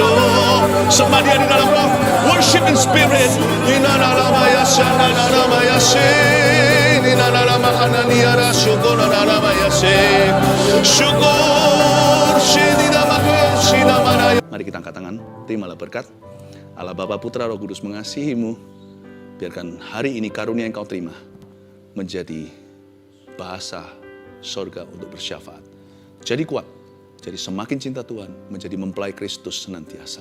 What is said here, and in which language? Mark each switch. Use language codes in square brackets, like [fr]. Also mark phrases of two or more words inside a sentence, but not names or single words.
[id] Somebody di dalam roh, [en] worship in spirit. Ina nama Yashana nama Yashe. Ina nama Hanani ara syukur nama Yashe. Syukur shidi nama Shina mana. [id] Mari kita angkat tangan, terimalah berkat. Allah Bapa, Putra, Roh Kudus mengasihimu. Biarkan hari ini karunia yang kau terima menjadi bahasa sorga untuk bersyafaat. Jadi kuat, jadi semakin cinta Tuhan, menjadi mempelai Kristus senantiasa.